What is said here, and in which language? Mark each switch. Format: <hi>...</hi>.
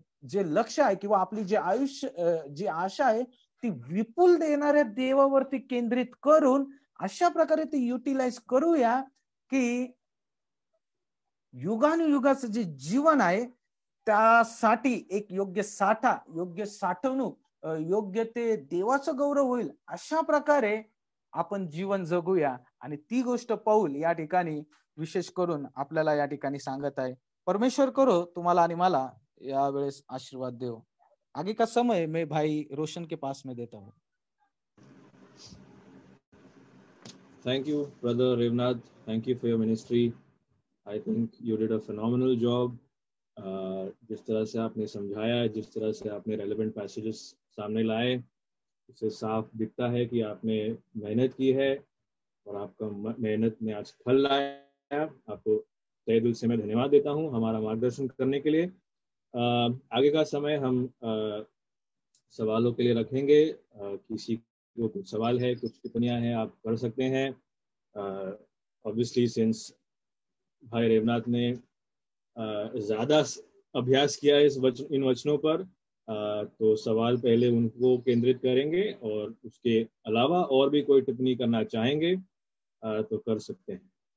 <mr>जे लक्ष आहे किंवा आपली जे आयुष्य जी आशा आहे ती विपुल देणाऱ्या देवावरती केंद्रित करून अशा प्रकारे ती युटिलाइज करूया की युगानुयुगाचं जे जीवन आहे त्यासाठी एक योग्य साठा, योग्य साठवणूक, योग्य ते देवाचं गौरव होईल अशा प्रकारे आपण जीवन जगूया. आणि ती गोष्ट पाऊल या ठिकाणी विशेष करून आपल्याला या ठिकाणी सांगत आहे. परमेश्वर करो तुम्हाला आणि मला या वेळेस आशीर्वाद देव.</mr> <hi>आगे का समय मैं भाई रोशन के पास में देता हूँ.</hi> <en>Thank you, Brother Revnath. Thank you for your ministry. I think you did a phenomenal job.</en> <hi>जिस तरह से आपने समझाया, जिस तरह से आपने</hi> <en>relevant passages</en> <hi>सामने लाए, इससे साफ दिखता है कि आपने मेहनत की है और आपका मेहनत ने आज फल लाया. आपको तहे दिल से मैं धन्यवाद देता हूँ हमारा मार्गदर्शन करने के लिए. आगे का समय हम सवालों के लिए रखेंगे. किसी को कुछ सवाल है, कुछ टिप्पणियां हैं, आप कर सकते हैं.</hi> <en>obviously since</en> <hi>भाई रेवनाथ ने ज्यादा अभ्यास किया है इन वचनों पर, तो सवाल पहले उनको केंद्रित करेंगे और उसके अलावा और भी कोई टिप्पणी करना चाहेंगे तो कर सकते हैं.</hi>